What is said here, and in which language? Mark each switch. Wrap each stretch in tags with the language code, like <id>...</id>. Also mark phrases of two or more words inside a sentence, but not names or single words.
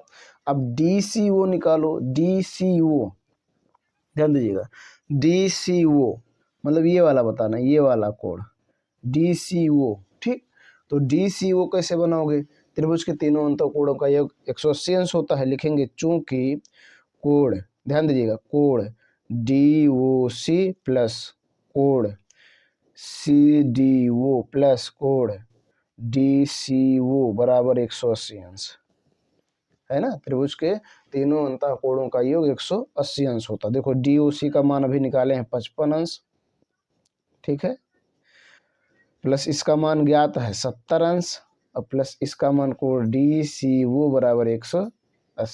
<hi>अब डीसीओ निकालो, डीसीओ ध्यान दीजिएगा, डीसीओ मतलब ये वाला बताना, ये वाला कोण डीसीओ। ठीक, तो डीसीओ कैसे बनाओगे, त्रिभुज के तीनों अंतःकोणों का योग 180 अंश होता है, लिखेंगे चूंकि कोण, ध्यान दीजिएगा, कोण डीओसी प्लस कोण सीडीओ प्लस कोण डीसीओ बराबर 180 अंश है ना। त्रिभुज के तीनों अंतःकोणों का योग 180 अंश होता है। देखो डीओसी का मान अभी निकाले हैं 55 अंश। ठीक है, प्लस इसका मान ज्ञात है 70 अंश, और प्लस इसका मान कोण डीसीओ बराबर 180 अंश।</hi>